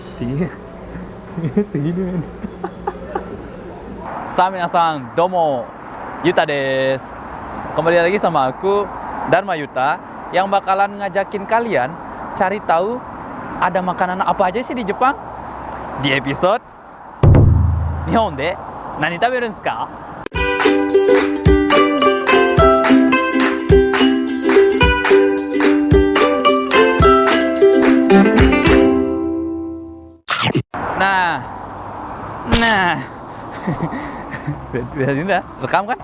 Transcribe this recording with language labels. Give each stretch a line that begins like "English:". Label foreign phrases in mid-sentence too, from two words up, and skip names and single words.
Indonesian: tinggi. Segini men.
Japanese: 皆さん、どうも、Yuta です.
Indonesian: Kembali lagi sama aku, Dharma Yuta, yang bakalan ngajakin kalian cari tahu ada makanan apa aja sih di Jepang. Di episode
Japanese: 日本で何食べるですか?
Indonesian: Nah, biasanya dah rekam kan?